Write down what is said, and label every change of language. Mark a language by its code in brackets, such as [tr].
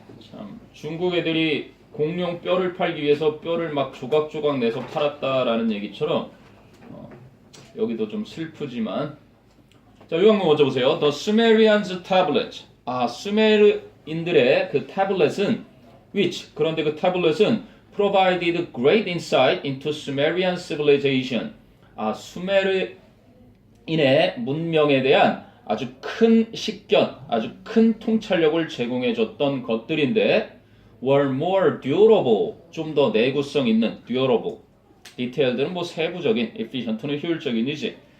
[ko] 참 중국 애들이 공룡 뼈를 팔기 위해서 뼈를 막 조각조각 내서 팔았다라는 얘기처럼 여기도 좀 슬프지만 자, 요약문 먼저 보세요. [en] The Sumerians tablet. [ko] 수메르인들의 그 타블렛은 [en] which [ko] 그런데 그 타블렛은 [en] provided great insight into Sumerian civilization. [ko] 수메르인의 문명에 대한 아주 큰 식견, 아주 큰 통찰력을 제공해 줬던 것들인데 [en] were more durable. [ko] 좀 더 내구성 있는 durable. 디테일들은 뭐 세부적인, efficient는 효율적인이지.